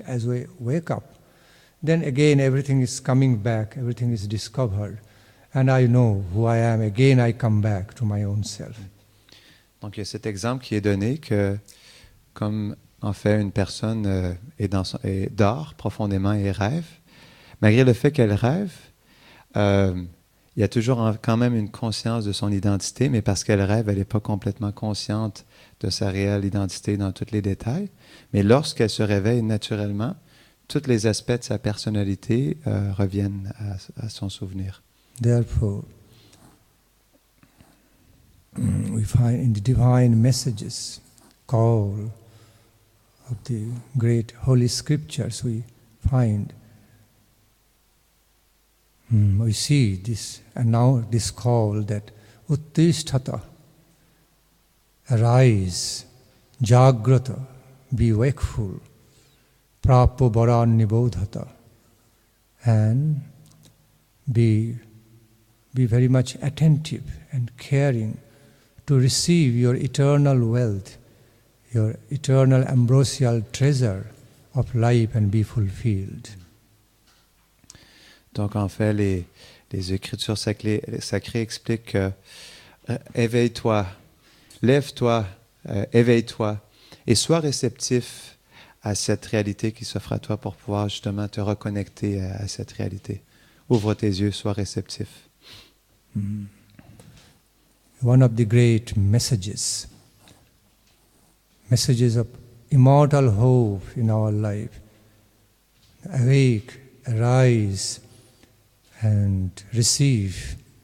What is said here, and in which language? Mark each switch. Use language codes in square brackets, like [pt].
[en] As we wake up, then again everything is coming back, everything is discovered, and I know who I am. Again I come back to my own self. [fr] Donc il y a cet exemple qui est donné que comme en fait une personne dort profondément et rêve, malgré le fait qu'elle rêve, il y a toujours quand même une conscience de son identité, mais parce qu'elle rêve, elle n'est pas complètement consciente de sa réelle identité dans tous les détails. Mais lorsqu'elle se réveille naturellement, tous les aspects de sa personnalité reviennent à son souvenir. [en] Therefore, we find in the divine messages, call of the great holy scriptures, we find, we see this, and now this call that Uttisthata, arise, Jagrata, be wakeful, [sa] Prapo Varan Nibodhata, [en] and be very much attentive and caring to receive your eternal wealth, your eternal ambrosial treasure of life and be fulfilled. [fr] Donc en fait, les Écritures sacrées expliquent que éveille-toi, lève-toi, éveille-toi et sois réceptif à cette réalité qui s'offre à toi pour pouvoir justement te reconnecter à cette réalité. Ouvre tes yeux, sois réceptif. [en] One of the great messages of immortal hope in our life. Awake, arise, and receive.